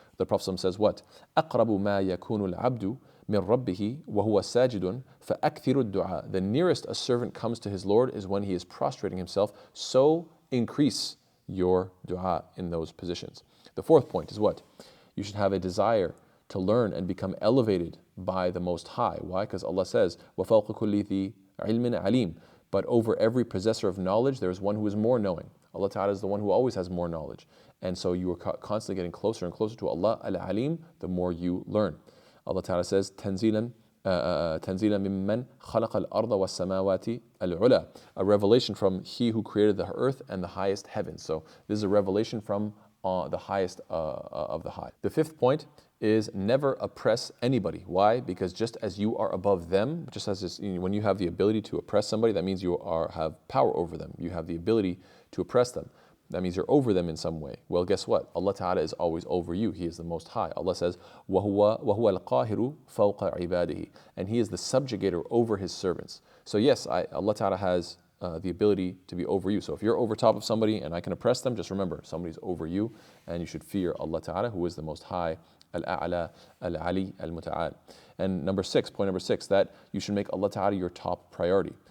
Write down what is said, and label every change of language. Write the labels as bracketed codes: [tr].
[en] The Prophet says what? [ar] أَقْرَبُ مَا يَكُونُ الْعَبْدُ مِنْ رَبِّهِ وَهُوَ سَاجِدٌ فَأَكْثِرُ الدُّعَاء. [en] The nearest a servant comes to his Lord is when he is prostrating himself, so increase your dua in those positions. The fourth point is what? You should have a desire to learn and become elevated by the Most High. Why? Because Allah says, [ar] وَفَوْقَ كُلِّ ذِي عِلْمٍ عَلِيمٍ. [en] But over every possessor of knowledge, there is one who is more knowing. Allah Ta'ala is the one who always has more knowledge. And so you are constantly getting closer and closer to Allah Al-Alim the more you learn. Allah Ta'ala says, [ar] تَنزِيلًا مِمَّنْ خَلَقَ الْأَرْضَ وَالسَّمَاوَاتِ الْعُلَى. [en] A revelation from He who created the earth and the highest heavens. So this is a revelation from the highest of the high. The fifth point is never oppress anybody. Why? Because just as you are above them, just as when you have the ability to oppress somebody, that means you have power over them. You have the ability to oppress them. That means you're over them in some way. Well, guess what? Allah Ta'ala is always over you. He is the Most High. Allah says, [ar] وَهُوَ الْقَاهِرُ فَوْقَ عِبَادِهِ. [en] And He is the subjugator over His servants. So yes, Allah Ta'ala has the ability to be over you. So if you're over top of somebody and I can oppress them, just remember, somebody's over you, and you should fear Allah Ta'ala, who is the Most High, Al-A'la, Al-Ali, Al-Muta'al. And point number six, that you should make Allah Ta'ala your top priority.